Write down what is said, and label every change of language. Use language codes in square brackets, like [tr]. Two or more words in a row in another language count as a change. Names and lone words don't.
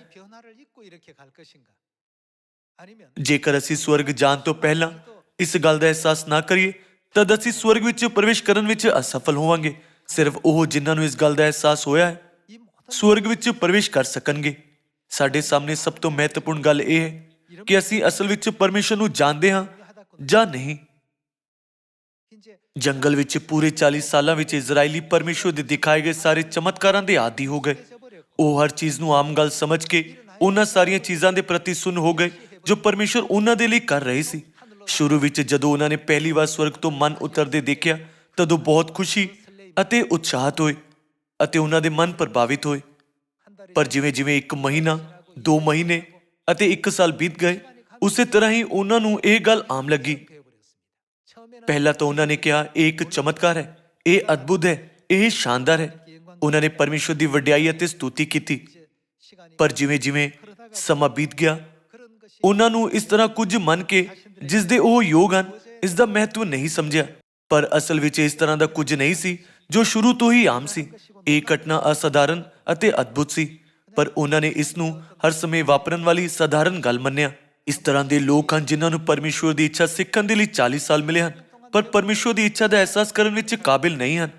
[ko] 이 변화를 잊고 이렇게 갈 것인가? 아니면 [pa] ਜੇਕਰ ਅਸੀਂ ਸਵਰਗ ਜਾਣ ਤੋਂ ਪਹਿਲਾਂ ਇਸ ਗੱਲ ਦਾ ਅਹਿਸਾਸ ਨਾ ਕਰੀਏ ਤਦ ਅਸੀਂ ਸਵਰਗ ਵਿੱਚ ਪ੍ਰਵੇਸ਼ ਕਰਨ ਵਿੱਚ ਅਸਫਲ ਹੋਵਾਂਗੇ। ਸਿਰਫ ਉਹ ਜਿਨ੍ਹਾਂ ਨੂੰ ਇਸ ਗੱਲ ਦਾ ਅਹਿਸਾਸ ਹੋਇਆ ਹੈ [ko] 이 모든 [pa] ਸਵਰਗ ਵਿੱਚ ਪ੍ਰਵੇਸ਼ ਕਰ ਸਕਣਗੇ। ਸਾਡੇ ਸਾਹਮਣੇ ਸਭ ਤੋਂ ਮਹੱਤਵਪੂਰਨ ਗੱਲ ਇਹ ਹੈ ਕਿ ਅਸੀਂ ਅਸਲ ਵਿੱਚ ਪਰਮੇਸ਼ਰ ਨੂੰ ਜਾਣਦੇ ਹਾਂ ਜਾਂ ਨਹੀਂ। [ko] 이제 [pa] ਜੰਗਲ ਵਿੱਚ ਪੂਰੇ 40 ਸਾਲਾਂ ਵਿੱਚ ਇਜ਼ਰਾਈਲੀ ਪਰਮੇਸ਼ਰ ਦੇ ਦਿਖਾਏ ਗਏ ਸਾਰੇ ਚਮਤਕਾਰਾਂ ਦੇ ਆਦੀ ਹੋ ਗਏ। [ko] 잊어버렸고 [pa] ਉਹ ਹਰ ਚੀਜ਼ ਨੂੰ ਆਮ ਗੱਲ ਸਮਝ ਕੇ ਉਹਨਾਂ ਸਾਰੀਆਂ ਚੀਜ਼ਾਂ ਦੇ ਪ੍ਰਤੀ ਸੁੰਨ ਹੋ ਗਏ ਜੋ ਪਰਮੇਸ਼ਰ ਉਹਨਾਂ ਦੇ ਲਈ ਕਰ ਰਹੇ ਸੀ। ਸ਼ੁਰੂ ਵਿੱਚ ਜਦੋਂ ਉਹਨਾਂ ਨੇ ਪਹਿਲੀ ਵਾਰ ਸਵਰਗ ਤੋਂ ਮਨ ਉਤਰਦੇ ਦੇਖਿਆ ਤਦ ਉਹ ਬਹੁਤ ਖੁਸ਼ੀ ਅਤੇ ਉਤਸ਼ਾਹਤ ਹੋਏ ਅਤੇ ਉਹਨਾਂ ਦੇ ਮਨ ਪ੍ਰਭਾਵਿਤ ਹੋਏ। [ko] 한 달이 [pa] ਪਰ ਜਿਵੇਂ ਜਿਵੇਂ 1 ਮਹੀਨਾ 2 ਮਹੀਨੇ ਅਤੇ 1 ਸਾਲ ਬੀਤ ਗਏ ਉਸੇ ਤਰ੍ਹਾਂ ਹੀ ਉਹਨਾਂ ਨੂੰ ਇਹ ਗੱਲ ਆਮ ਲੱਗੀ। [ko] 되어버렸습니다. 처음에는 [pa] ਪਹਿਲਾਂ ਤਾਂ ਉਹਨਾਂ ਨੇ ਕਿਹਾ ਇਹ ਇੱਕ ਚਮਤਕਾਰ ਹੈ, ਇਹ ਅਦਭੁਤ ਹੈ, ਇਹ ਸ਼ਾਨਦਾਰ ਹੈ। ਉਹਨਾਂ ਨੇ ਪਰਮੇਸ਼ਰ ਦੀ ਵਡਿਆਈ ਅਤੇ ਸਤੁਤੀ ਕੀਤੀ। [ko] 이제 시간이 [pa] ਪਰ ਜਿਵੇਂ ਜਿਵੇਂ ਸਮਾਂ ਬੀਤ ਗਿਆ [ko] 그런 것이 [pa] ਉਹਨਾਂ ਨੂੰ ਇਸ ਤਰ੍ਹਾਂ ਕੁਝ ਮੰਨ ਕੇ ਜਿਸ ਦੇ ਉਹ ਯੋਗ ਹਨ ਇਸ ਦਾ ਮਹੱਤਵ ਨਹੀਂ ਸਮਝਿਆ। ਪਰ ਅਸਲ ਵਿੱਚ ਇਸ ਤਰ੍ਹਾਂ ਦਾ ਕੁਝ ਨਹੀਂ ਸੀ ਜੋ ਸ਼ੁਰੂ ਤੋਂ ਹੀ ਆਮ ਸੀ। ਇਹ ਘਟਨਾ ਅਸਾਧਾਰਨ ਅਤੇ ਅਦਭੁਤ ਸੀ, ਪਰ ਉਹਨਾਂ ਨੇ ਇਸ ਨੂੰ ਹਰ ਸਮੇਂ ਵਾਪਰਨ ਵਾਲੀ ਸਧਾਰਨ ਗੱਲ ਮੰਨਿਆ। ਇਸ ਤਰ੍ਹਾਂ ਦੇ ਲੋਕ ਹਨ ਜਿਨ੍ਹਾਂ ਨੂੰ ਪਰਮੇਸ਼ਵਰ ਦੀ ਇੱਛਾ ਸਿੱਖਣ ਦੇ ਲਈ 40 ਸਾਲ ਮਿਲੇ ਹਨ, ਪਰ ਪਰਮੇਸ਼ਵਰ ਦੀ ਇੱਛਾ ਦਾ ਅਹਿਸਾਸ ਕਰਨ ਵਿੱਚ ਕਾਬਿਲ ਨਹੀਂ ਹਨ।